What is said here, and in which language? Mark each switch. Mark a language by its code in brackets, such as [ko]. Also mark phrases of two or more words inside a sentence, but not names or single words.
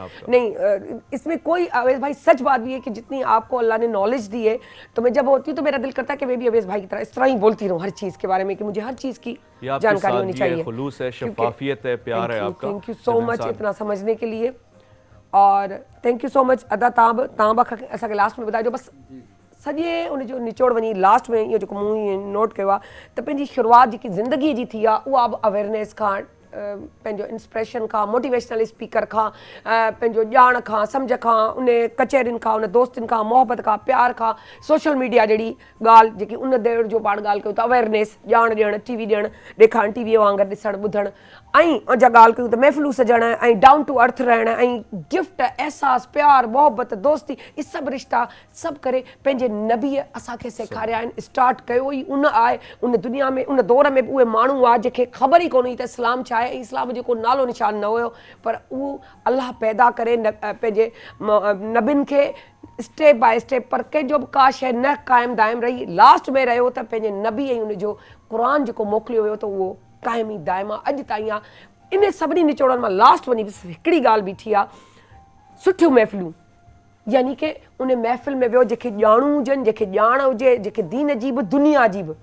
[ur] نہیں، اس میں کوئی، اویس بھائی سچ بات بھی ہے کہ جتنی آپ کو اللہ نے نالج دی ہے، تو میں جب ہوتی ہوں تو میرا دل کرتا ہے کہ میں بھی اویس بھائی کی طرح اس طرح ہی بولتی رہوں ہر چیز کے بارے میں، کہ مجھے ہر چیز کی جانکاری ہونی چاہیے. خلوص ہے، شفافیت ہے، پیار ہے آپ کا. [en] thank you so much [ur] اتنا سمجھنے کے لیے، اور [en] thank you so much [sd] अदा तांबा असांखे लास्ट में ॿुधाइजो। बस सॼे उन जो निचोड़ वञी लास्ट में इहो जेको मूं नोट कयो आहे त पंहिंजी शुरूआति जेकी ज़िंदगीअ जी थी आहे उहा बि अवेयरनेस खां, पंहिंजो इंस्पिरेशन खां, मोटिवेशनल स्पीकर खां, पंहिंजो ॼाण खां, सम्झ खां, उन कचहरियुनि खां, उन दोस्तनि खां, मोहबत खां, प्यार खां, [en] social media [sd] जहिड़ी ॻाल्हि जेकी उन देर जो पाण ॻाल्हि कयूं था, अवेयरनेस, ॼाण ॾियणु, टीवी ॾियणु, ॾेखारणु, टीवीअ वांगुरु ॾिसणु ॿुधणु, ऐं अञा ॻाल्हि कयूं त महफ़िलूं सजणु ऐं [en] down to earth [sd] रहणु ऐं गिफ्ट, एहसास, प्यार, मोहबत, दोस्ती, इहे सभु रिश्ता सभु करे पंहिंजे नबीअ असांखे सेखारिया आहिनि। स्टार्ट कयो ई उन आहे, उन दुनिया में, उन दौर में बि उहे माण्हू हुआ जंहिंखे ख़बर ई कोन हुई त इस्लाम छा आहे, इस्लाम जो को नालो निशान न हुयो, पर उहो अलाह पैदा करे पंहिंजे नबियुनि खे [en] step by step, [sd] पर कंहिंजो बि का शइ न क़ाइमु दाइमु रही। लास्ट में रहियो त पंहिंजे नबी ऐं उनजो क़ुर जेको मोकिलियो हुयो त उहो क़ाइम ई दाइम आहे, अॼु ताईं आहे। इन सभिनी निचोड़नि मां लास्ट वञी हिकिड़ी ॻाल्हि बीठी आहे, सुठियूं महफ़िलूं, यानी कि उन महफ़िल में वियो जेके ॼाणू हुजनि, जेके ॼाण हुजे, जेके दीन जी बि दुनिया जी बि।